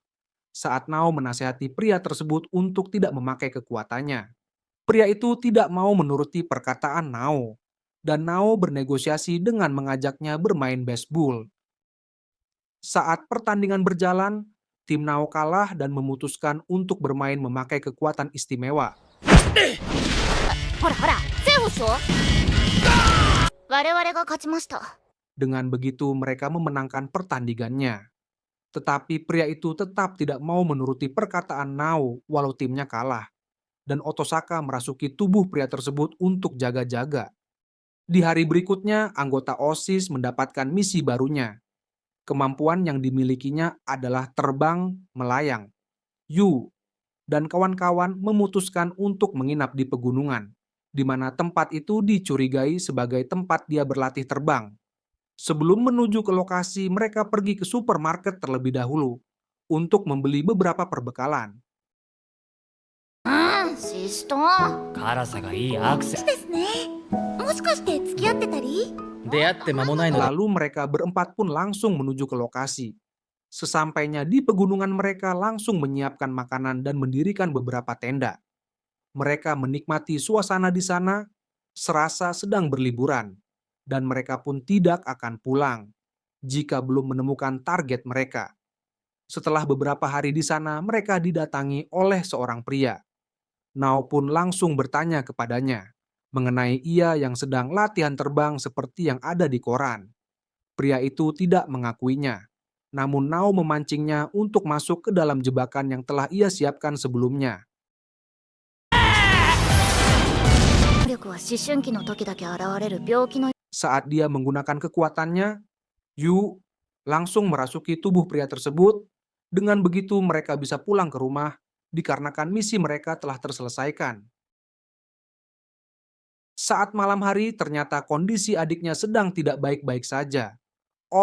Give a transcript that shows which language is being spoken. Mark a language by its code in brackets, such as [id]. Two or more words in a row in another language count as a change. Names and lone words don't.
[id] Saat Nao menasihati pria tersebut untuk tidak memakai kekuatannya, pria itu tidak mau menuruti perkataan Nao, dan Nao bernegosiasi dengan mengajaknya bermain baseball. Saat pertandingan berjalan, tim Nao kalah dan memutuskan untuk bermain memakai kekuatan istimewa. [ja] ほらほらセーフっしょ我々が勝ちました [id] Dengan begitu mereka memenangkan pertandingannya. Tetapi pria itu tetap tidak mau menuruti perkataan Nao walau timnya kalah. Dan Otosaka merasuki tubuh pria tersebut untuk jaga-jaga. Di hari berikutnya, anggota OSIS mendapatkan misi barunya. Kemampuan yang dimilikinya adalah terbang melayang. Yu dan kawan-kawan memutuskan untuk menginap di pegunungan, di mana tempat itu dicurigai sebagai tempat dia berlatih terbang. Sebelum menuju ke lokasi, mereka pergi ke supermarket terlebih dahulu untuk membeli beberapa perbekalan. [ja] シシト辛さがいいアクセですねもしかして付き合ってたり出会って間もないので [id] Lalu mereka berempat pun langsung menuju ke lokasi. Sesampainya di pegunungan, mereka langsung menyiapkan makanan dan mendirikan beberapa tenda. Mereka menikmati suasana di sana, serasa sedang berliburan, dan mereka pun tidak akan pulang jika belum menemukan target mereka. Setelah beberapa hari di sana, mereka didatangi oleh seorang pria. Nao pun langsung bertanya kepadanya mengenai ia yang sedang latihan terbang seperti yang ada di koran. Pria itu tidak mengakuinya, namun Nao memancingnya untuk masuk ke dalam jebakan yang telah ia siapkan sebelumnya. [ja] 能力は思春期の時だけ現れる病気の [id] Saat dia menggunakan kekuatannya, Yu langsung merasuki tubuh pria tersebut. Dengan begitu mereka bisa pulang ke rumah dikarenakan misi mereka telah terselesaikan. Saat malam hari, ternyata kondisi adiknya sedang tidak baik-baik saja.